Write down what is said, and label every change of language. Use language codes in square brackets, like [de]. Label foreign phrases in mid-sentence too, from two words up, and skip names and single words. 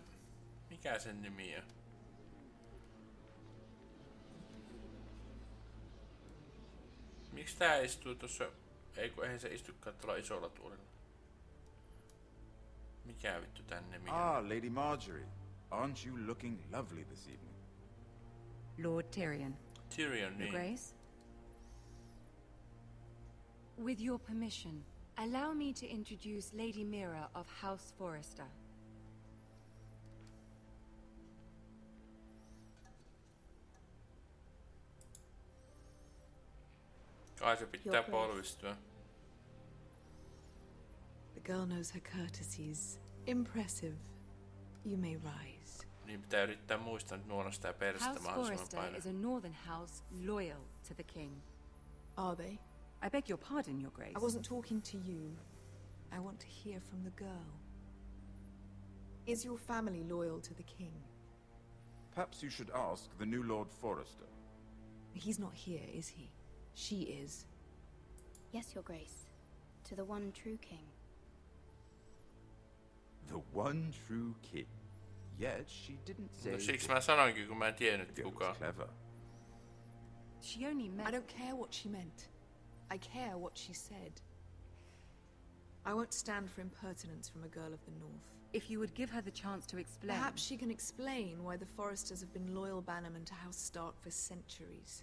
[fi] Mikä sen nimi on? Miksi tää istuu tossa? Ei kun eihän se istukaan tuolla isolla tuolilla. Mikä vittu tän nimi on? [en] Ah, Lady Marjorie. Aren't you looking lovely this evening? Lord Tyrion. Tyrion, Your [fi] niin. [en] Grace? With your permission, allow me to introduce Lady Mira of House Forrester. [fi] Kai se pitää polvistua. [en] The girl knows her courtesies. Impressive. You may rise. [fi] Niin pitää yrittää muistaa nyt nuolla sitä perstä [en] House [fi] mahdollisimman [en] Forrester [fi] paljon. [en] is a northern house loyal to the king. Are they? I beg your pardon, Your Grace. I wasn't talking to you. I want to hear from the girl. Is your family loyal to the king? Perhaps you should ask the new Lord Forrester. He's not here, is he? She is. Yes, Your Grace. To the one true king. The one true king. Yet she didn't say. [fi] No siksi mä sanoinkin, kun mä en tiennyt [en] it [fi] kuka. [en] was clever. She only meant... I don't care what she meant. I care what she said. I won't stand for impertinence from a girl of the north. If you would give her the chance to explain... Perhaps she can explain why the Forresters have been loyal bannermen to House Stark for centuries.